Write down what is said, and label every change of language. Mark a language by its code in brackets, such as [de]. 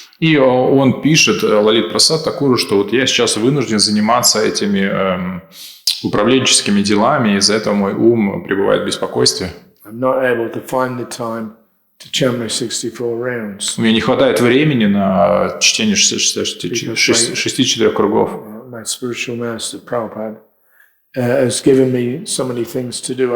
[ru] И он пишет Лалит Прасад Такуру, что вот я сейчас вынужден заниматься этими управленческими делами, и из-за этого мой ум пребывает в беспокойстве. [en] I'm not able to find the time to chant my 64 rounds. [ru] У меня не хватает времени на чтение 64 кругов. [en] My spiritual master, Prabhupada, has given me so many things to do.